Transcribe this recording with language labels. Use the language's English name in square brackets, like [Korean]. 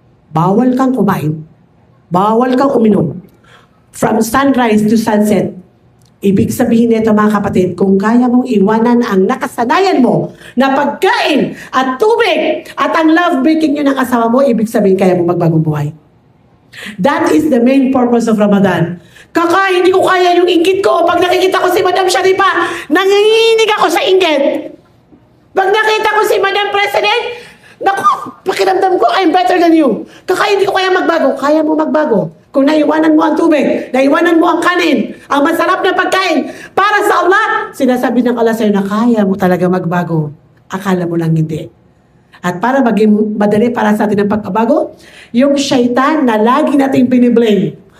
[Filipino] Bawal kang kumain. Bawal kang uminom. [English] From sunrise to sunset. [Filipino] Ibig sabihin nito mga kapatid, kung kaya mong iwanan ang nakasanayan mo na pagkain at tubig at ang love-breaking nyo ng asawa mo, ibig sabihin kaya mong magbagong buhay. [English] That is the main purpose of Ramadan. [Filipino] Hindi ko kaya yung inggit ko. Pag nakikita ko si Madam Sharifa, nanginginig ako sa inggit. Pag nakita ko si Madam President, naku, pakiramdam ko, [English] I'm better than you. [Filipino] Hindi ko kaya magbago. Kaya mo magbago. Kung naiwanan mo ang tubig, naiwanan mo ang kanin, ang masarap na pagkain, para sa Allah, sinasabi ng Allah sa'yo na kaya mo talaga magbago. Akala mo lang hindi. At para maging madali para sa atin ang pagbabago, yung syaitan na lagi nating biniblame.